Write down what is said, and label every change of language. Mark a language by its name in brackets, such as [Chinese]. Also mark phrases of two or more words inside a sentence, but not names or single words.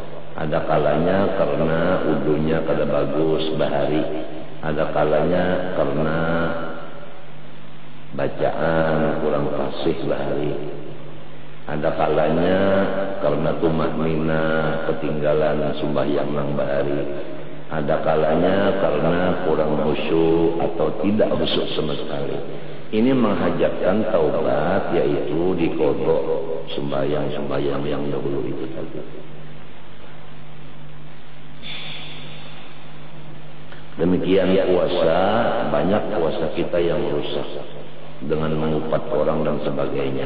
[Banjar] Ada kalanya karena udunya kada bagus bahari. Ada kalanya karena bacaan kurang fasih bahari. Ada kalanya karena tumahnina ketinggalan sembahyang nang bahari. [Indonesian] Ada kalanya karena kurang khusyuk atau tidak khusyuk sama sekali. Ini menghajatkan taubat, yaitu dikodok sembahyang-sembahyang yang dahulu itu tadi. Demikian puasa, banyak puasa kita yang rusak dengan mengupat orang dan sebagainya.